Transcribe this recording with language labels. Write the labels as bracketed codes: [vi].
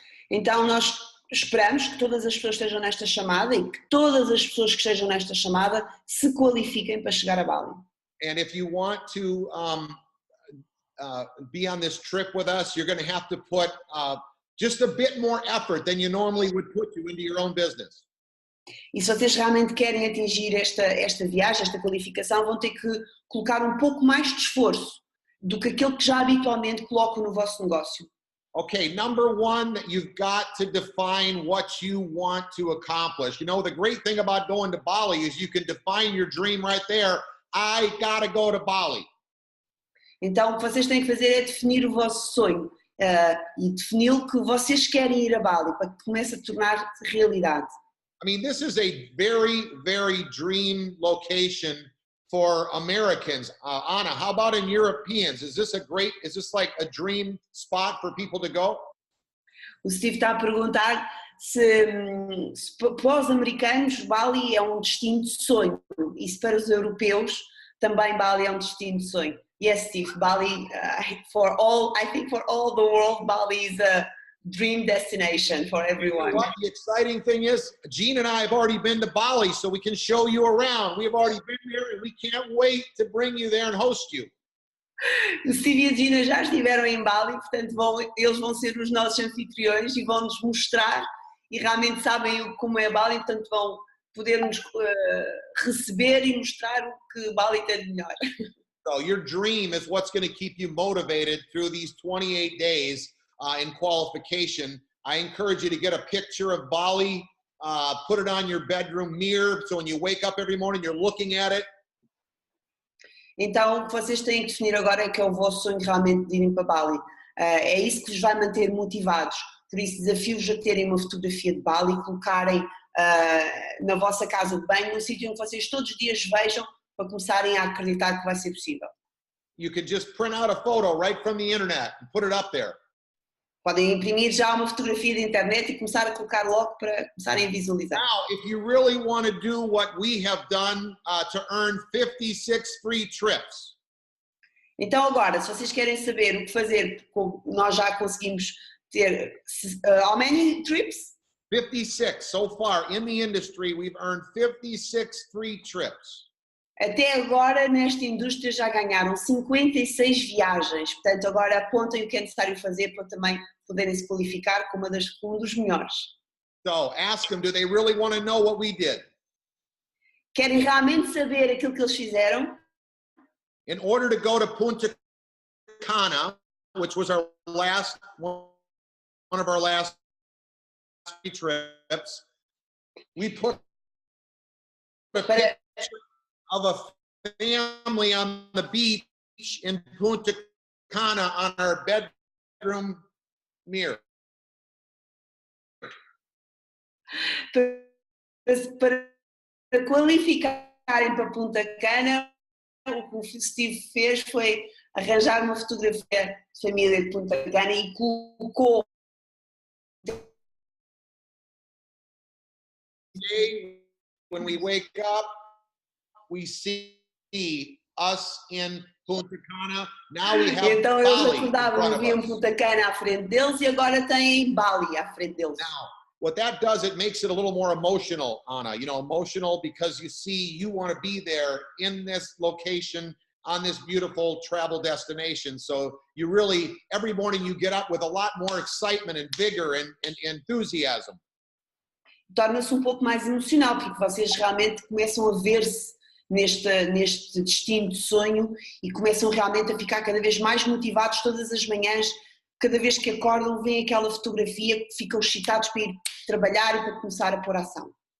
[pt] Então nós esperamos que todas as pessoas estejam nesta chamada e que todas as pessoas que estejam nesta chamada se qualifiquem para chegar a Bali. [en] And if you want to be on this trip with us, you're going to have to put just a bit more effort than you normally would put into your own business. [pt] E se vocês realmente querem atingir esta viagem, esta qualificação, vão ter que colocar um pouco mais de esforço do que aquilo que já habitualmente colocam no vosso negócio. [en] Okay, number one, you've got to define what you want to accomplish. You know, the great thing about going to Bali is you can define your dream right there. I gotta go to Bali. [pt] Então, o que vocês têm que fazer é definir o vosso sonho e defini-lo que vocês querem ir a Bali para que comece a tornar realidade. [en] I mean, this is a very, very dream location for Americans. Anna, how about in Europeans? Is this like a dream spot for people to go? [pt] O Steve está a perguntar se para os americanos Bali é um destino de sonho e se para os europeus também Bali é um destino de sonho. [en] Yes, Steve, Bali, I think for all the world, Bali is a dream destination for everyone. You know what the exciting thing is? Gene and I have already been to Bali, so we can show you around. We have already been there, and we can't wait to bring you there and host you. [pt] O Steve e a Gina já estiveram em Bali, portanto eles vão ser os nossos anfitriões e vão-nos mostrar e realmente sabem como é Bali, portanto vão poder nos receber e mostrar o que Bali tem de melhor. [en] So your dream is what's going to keep you motivated through these 28 days in qualification. I encourage you to get a picture of Bali, put it on your bedroom mirror, so when you wake up every morning, you're looking at it. [pt] Então, o que vocês têm que definir agora é que é o vosso sonho realmente de irem para Bali. É isso que vos vai manter motivados. Por isso, desafio-vos a terem uma fotografia de Bali e colocarem na vossa casa de banho, num sítio onde vocês todos os dias vejam para começarem a acreditar que vai ser possível. [en] You can just print out a photo right from the internet and put it up there. [pt] Podem imprimir já uma fotografia da internet e começar a colocar logo para começarem a visualizar. [en] Now, if you really want to do what we have done to earn 56 free trips. [pt] Então agora, se vocês querem saber o que fazer, nós já conseguimos ter [en] how many trips? 56 so far in the industry, we've earned 56 free trips. [pt] Até agora, nesta indústria, já ganharam 56 viagens. Portanto, agora apontem o que é necessário fazer para também poderem se qualificar como um dos melhores. [en] So, ask them, do they really want to know what we did? [pt] Querem realmente saber aquilo que eles fizeram? [en] In order to go to Punta Cana, which was our last one of our last trips, we put a picture of a family on the beach in Punta Cana on our bedroom mirror. [pt] Para qualificarem para Punta Cana, o que o Steve fez foi arranjar uma fotografia de família de Punta Cana e colocou. [en] Today, when we wake up, we see us in Punta Cana. Now we have [pt] então Bali eles acordavam e viam Punta Cana à frente deles e agora têm Bali à frente deles. [en] Now, what that does, it makes it a little more emotional, Anna. You know, emotional because you want to be there in this location on this beautiful travel destination. So you really, every morning you get up with a lot more excitement and vigor and enthusiasm. [pt] Torna-se pouco mais emocional porque vocês realmente começam a ver-se neste destino de sonho e começam realmente a ficar cada vez mais motivados todas as manhãs, cada vez que acordam, veem aquela fotografia, ficam excitados para ir trabalhar e para começar a pôr ação.